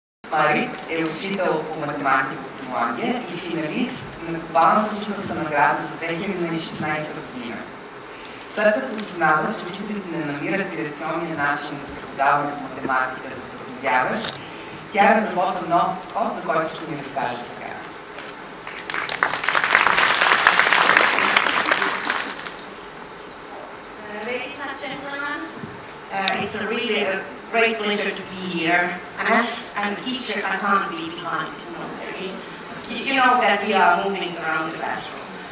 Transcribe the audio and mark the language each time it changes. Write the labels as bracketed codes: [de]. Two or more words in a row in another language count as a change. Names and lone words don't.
[bg] Маарит е учител по математика от Финландия и финалист на Глобалната учителска награда за 2016 година. След като осъзнава, че учителите не намират традиционния начин за преподаване по математика да се вдъхновяваш, тя разработва нов подход, за който ще ни разкаже сега. [en] Ladies and gentlemen, it's really a great pleasure to be here. And as I'm a teacher, I can't be behind. You know that we are moving around the classroom.